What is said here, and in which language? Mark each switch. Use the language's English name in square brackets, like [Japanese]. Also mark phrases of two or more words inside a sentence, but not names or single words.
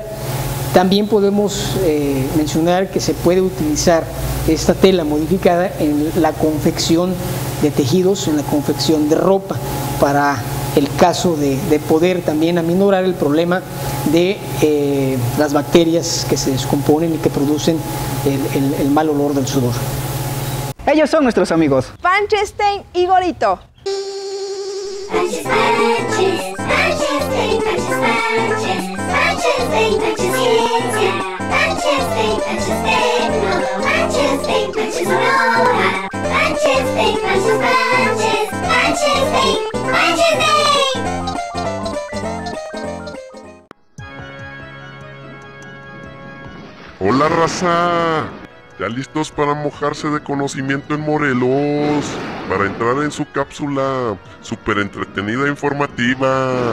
[Spanish] También podemos mencionar que se puede utilizar esta tela modificada en la confección de tejidos, en la confección de ropa, para el caso de poder también aminorar el problema de las bacterias que se descomponen y que producen el mal olor del sudor. Ellos son nuestros amigos Punchestein y Gorito. Punches, punches, Punchestein, punches, punches, Punchestein, punches, yeah. Punchestein, Punchestein, no. Punchestein, punches, no. Punchestein, punches, punches, Punchestein, Punchestein. Hola, raza, ya listos para mojarse de conocimiento en Morelos, para entrar en su cápsula súper entretenida e informativa.